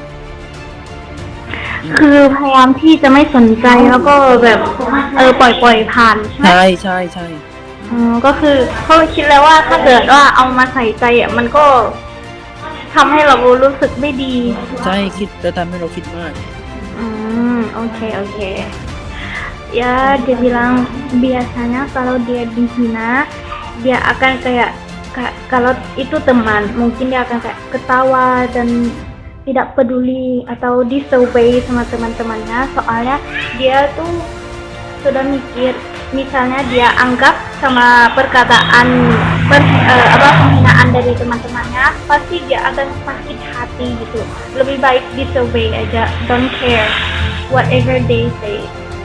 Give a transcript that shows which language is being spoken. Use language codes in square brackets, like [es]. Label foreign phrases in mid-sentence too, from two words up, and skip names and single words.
[th] คือพยายามที่จะไม่สนใจแล้วก็แบบปล่อยผ่านใช่ไหม ใช่ ก็คือเขาคิดแล้วว่าถ้าเกิดว่าเอามาใส่ใจมันก็ทำให้เรารู้สึกไม่ดี ใช่คิดแล้วทำให้เราคิดมาก [id] oke ya dia bilang biasanya kalau dia dihina dia akan kayak kalau itu teman mungkin dia akan kayak ketawa dan tidak peduli atau disobey sama teman-temannya soalnya dia tuh sudah mikir misalnya dia anggap sama perkataan penghinaan dari teman-temannya pasti dia akan sakit hati gitu lebih baik disobey aja [en] don't care whatever they say